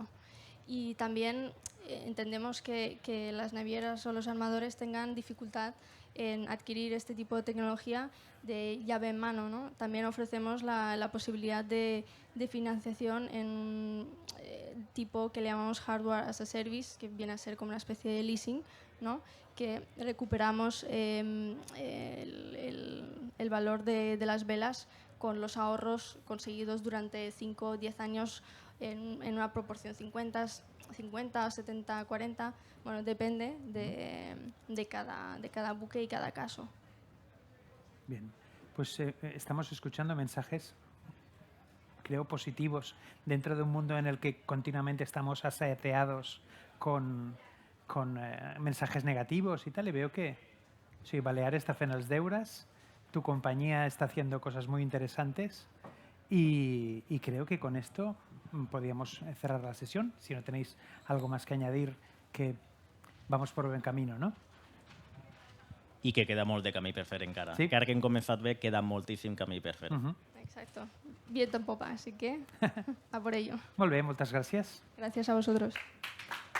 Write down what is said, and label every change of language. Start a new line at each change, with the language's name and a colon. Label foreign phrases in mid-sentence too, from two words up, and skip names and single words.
Spanish: Y también entendemos que las navieras o los armadores tengan dificultad en adquirir este tipo de tecnología de llave en mano, ¿no? También ofrecemos la posibilidad de financiación en tipo que le llamamos
English: hardware as a service,
Spanish: que viene a ser como una especie de leasing, ¿no? Que recuperamos el valor de las velas con los ahorros conseguidos durante 5 o 10 años en una proporción 50, 70, 40, bueno, depende de cada buque y cada caso. Bien, pues estamos escuchando mensajes, creo, positivos dentro de un mundo en el que continuamente estamos asaeteados con mensajes negativos y tal, y veo que sí, Baleares está
Catalan: fent els deures,
Spanish: tu compañía está haciendo cosas muy interesantes y creo que con esto podríamos cerrar la sesión. Si no tenéis algo más que añadir, que vamos por buen camino, ¿no?
Catalan: I que queda molt de camí per fer encara. Sí. Encara que hem començat bé, queda moltíssim camí per fer.
Spanish: Exacto. Viento en popa, así que a por ello.
Catalan: Molt bé, moltes gràcies.
Spanish: Gracias a vosotros.